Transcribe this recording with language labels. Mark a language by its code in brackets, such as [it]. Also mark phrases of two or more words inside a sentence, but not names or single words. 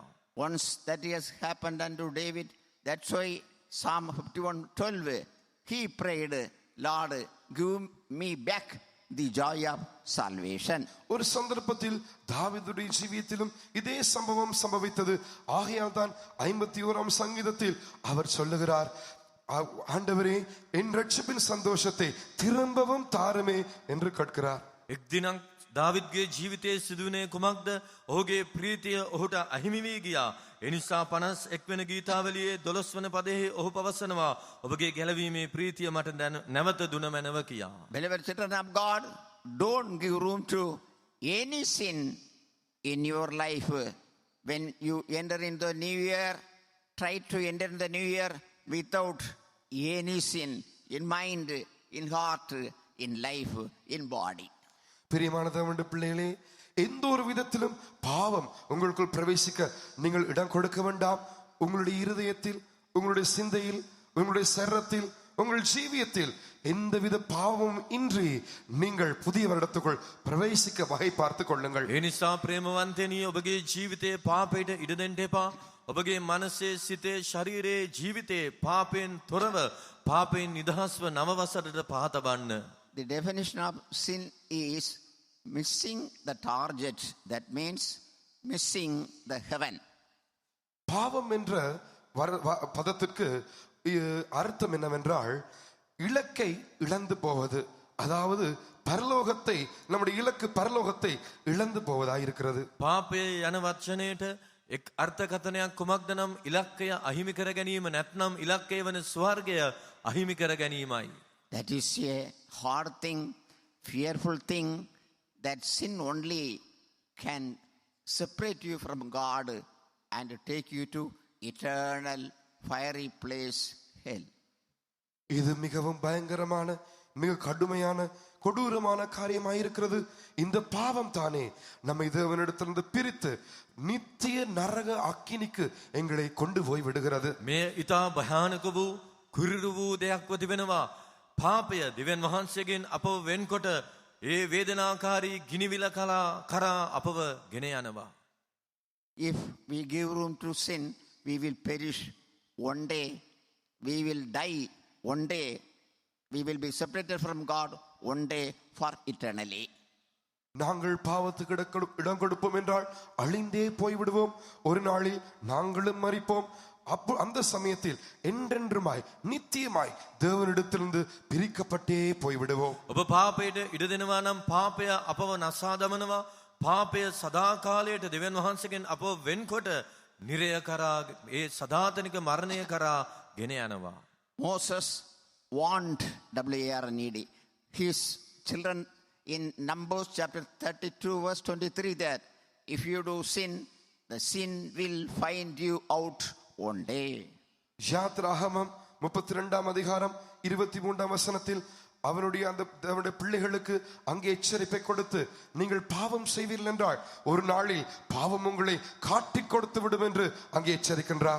[en] Once that has happened unto David, that's why Psalm 51:12, he prayed, Lord, give me back the joy of salvation. [ta] ஒரு சந்தர்ப்பத்தில் தாவீதுடைய ஜீவியத்திலும் இதே சம்பவம் சம்பவித்தது. ஆகையால் தான் 51ஆம் சங்கீதத்தில் அவர் சொல்லுகிறார், ஆண்டவரே என் ரட்சிப்பின் சந்தோஷத்தை திரும்பவும் தாருமே என்று கேட்கிறார். [si] එක් දිනක් දාවිද්ගේ ජීවිතයේ සිදුවුණේ කුමක්ද? ඔහුගේ ප්‍රීතිය ඔහුට අහිමි වී ගියා. එනිසා 51 වෙනි ගීතාවලියේ 12 වන පදයේ ඔහු පවසනවා, ඔබගේ ගැලවීමේ ප්‍රීතිය මට නැවත දුන මැනව කියා. [en] Beloved children of God, don't give room to any sin in your life. When you enter into the new year, try to enter in the new year without any sin in mind, in heart, in life, in body. [ta] பிரியமான தேவனுடைய பிள்ளைகளே, எந்த ஒரு விதத்திலும் பாவம் உங்களுக்குள் பிரவேசிக்க நீங்கள் இடம் கொடுக்க வேண்டாம். உங்களுடைய இருதயத்தில், உங்களுடைய சிந்தையில், உங்களுடைய சரீரத்தில், உங்கள் ஜீவியத்தில் எந்தவித பாவமும் இன்றி நீங்கள் புதிய வருடத்துக்குள் பிரவேசிக்க வகை பார்த்துக் கொள்ளுங்கள். [si] ඒ නිසා ප්‍රේමවන්තනි, ඔබගේ ජීවිතයේ පාපයට ඉඩ දෙන්න එපා. ඔබගේ මනසේ, සිතේ, ශරීරයේ ජීවිතයේ පාපයෙන් තොරව, පාපයෙන් නිදහස්ව නව වසරට පහතබන්න. [en] The definition of sin is missing the target. That means missing the heaven. [ta] பாவம் என்ற பதத்திற்கு அர்த்தம் என்னவென்றால் இலக்கை இழந்து போவது. அதாவது பரலோகத்தை, நம்முடைய இலக்கு பரலோகத்தை இழந்து போவதாக இருக்கிறது. [si] පාපය යන වචනයට එක් අර්ථකථනයක් කුමක්ද නම් ඉලක්කය අහිමි කර ගැනීම, නැත්නම් ඉලක්කය වන ස්වර්ගය අහිමි කර ගැනීමයි. [en] That is a hard thing, fearful thing, that sin only can separate you from God and take you to eternal fiery place, hell. [ta] இது மிகவும் பயங்கரமான, மிக கடுமையான, கொடூரமான காரியமாயிருக்கிறது. இந்த பாவம் தானே நம்மை தேவனிடத்திலிருந்து பிரித்து நித்திய நரக அக்கினிக்கு எங்களை கொண்டு போய் விடுகிறது. [si] මේ ඊතා භයානක වූ කුරිරු වූ දෙයක්ව තිබෙනවා. පාපය දෙවියන් වහන්සේගෙන් අපව වෙන්කොට ඒ වේදනාකාරී ගිනිවිල කරා අපව ගෙන යනවා. [en] If we give room to sin, we will perish one day. We will die one day. We will be separated from God one day for eternally. [ta] நாங்கள் பாவத்துக்கு இடம் கொடுப்போம் என்றால் அழிந்தே போய்விடுவோம். ஒரு நாளில் நாங்களும் மரிப்போம். அந்த சமயத்தில் என்றென்றுமாய் நித்தியமாய் தேவனிடத்திலிருந்து பிரிக்கப்பட்டே போய்விடுவோம். [si] ඔබ පාපයට ඉඩ දෙනවා නම් පාපය අපව නසා දමනවා. පාපය සදාකාලයට දෙවියන් වහන්සේගෙන් අපව වෙන්කොට නිරය කරා, ඒ සදාතනික මරණය කරා ගෙන යනවා. [en] Moses warned, W-A-R-N-E-D, his children in Numbers chapter 32 verse 23 that if you do sin, the sin will find you out one day. [ta] யாத்ராகமம் 32 அதிகாரம் 23 வசனத்தில் அவனுடைய பிள்ளைகளுக்கு அங்கே எச்சரிப்பை கொடுத்து, நீங்கள் பாவம் செய்வீர்கள் என்றால் ஒரு நாளில் பாவம் உங்களை காட்டிக் கொடுத்து விடும் என்று அங்கே எச்சரிக்கின்றார்.